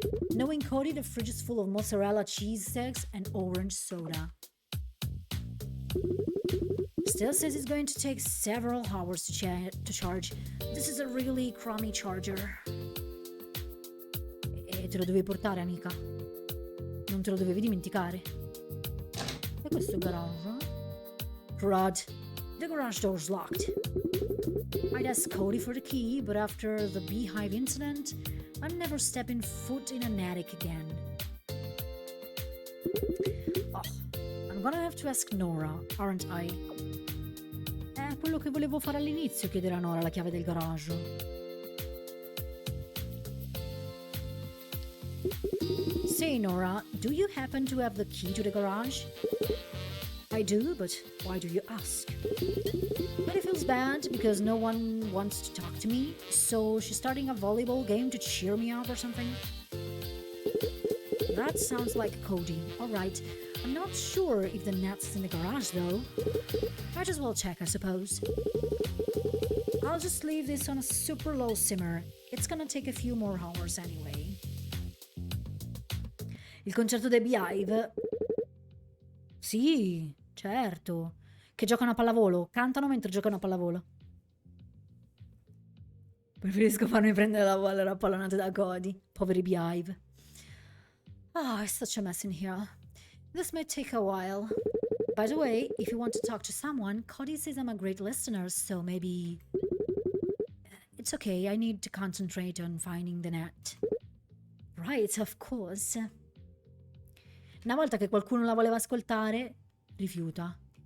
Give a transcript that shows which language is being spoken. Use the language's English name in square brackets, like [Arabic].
[English] Knowing Cody, the fridge is full of mozzarella cheese sticks and orange soda. Still says it's going to take several hours to charge. This is a really crummy charger. [Italian] E te lo dovevi portare, amica. Non te lo dovevi dimenticare. E questo è il garage? Crud. [English] The garage door's locked. I'd ask Cody for the key, but after the beehive incident, I'm never stepping foot in an attic again. Oh, I'm gonna have to ask Nora, aren't I? [Italian] È quello che volevo fare all'inizio, chiedere a Nora la chiave del garage. [English] Say, Nora, do you happen to have the key to the garage? I do, but why do you ask? But it feels bad because no one wants to talk to me, so she's starting a volleyball game to cheer me up or something. That sounds like Cody. Alright, I'm not sure if the net's in the garage though. Might as well check, I suppose. I'll just leave this on a super low simmer. It's gonna take a few more hours anyway. [Italian] Il concerto dei Beehive? Sì, certo. Che giocano a pallavolo. Cantano mentre giocano a pallavolo. Preferisco farmi prendere la bolla a pallonate da Cody. Poveri Beehive. [English] Ah, it's such a mess in here. This may take a while. By the way, if you want to talk to someone, Cody says I'm a great listener, so maybe... It's okay, I need to concentrate on finding the net. Right, of course. [Italian] Una volta che qualcuno la voleva ascoltare, rifiuta.